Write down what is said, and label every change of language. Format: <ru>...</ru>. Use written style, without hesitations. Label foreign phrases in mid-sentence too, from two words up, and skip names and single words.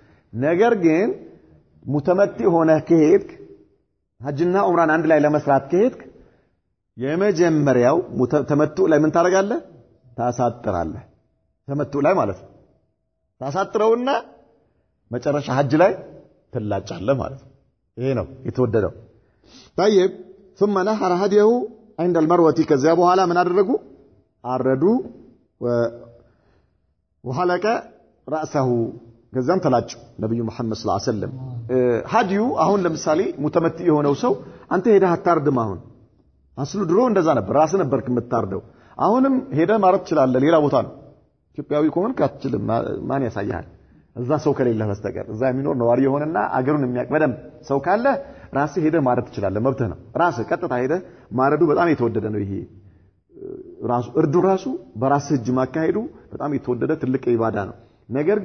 <am>ነገር ግን ሙተመቲ ሆነ ከሄድክ ሐጅና ዑምራን አንድ ላይ ለመስራት ከሄድክ የመጀመሪያው ተመቱ ላይ ምን ታረጋለህ ታሳጥራለህ ተመቱ ላይ ማለት ነው ታሳጥረውና መጨረሻ ሐጅ ላይ ትላጫለህ ማለት ነው ይሄ ነው የተወደደው</am> <ar>طيب ثم نحر هديه عند المروه</ar> <am>ከዚያ በኋላ ምን አደረጉ አረዱ</am> <ar>وحلق رأسه</ar> <am>ከዛም ተላጩ ነብዩ መሐመድ</am> <ar>صلى الله عليه وسلم</ar> <am>ሐዲዩ አሁን ለምሳሌ ሙተመቲ የሆነው ሰው አንተ ሄደህ አታርድም አሁን አስሉ ድሮ እንደዛ ነበር ራስ ነበርክ የምታርደው አሁንም ሄደህ ማረድ ትችላለህ ሌላ ቦታ ነው ኢትዮጵያዊ ከሆንክ አትችልም ማን ያሳያል እዛ ሰው ከሌለ በስተቀር እዛ የሚኖር ነዋሪ የሆነና አገሩን የሚያቀበደም ሰው ካለ ራስህ ሄደህ ማረድ ትችላለህ መብትህ ነው ራስህ ቀጥታ ሄደህ ማረዱ በጣም የተወደደ ነው ይሄ ራሱ እርዱ ራሱ በራስህ እጅ ማካሄዱ በጣም የተወደደ ትልቅ ኢባዳ ነው ነገር</am>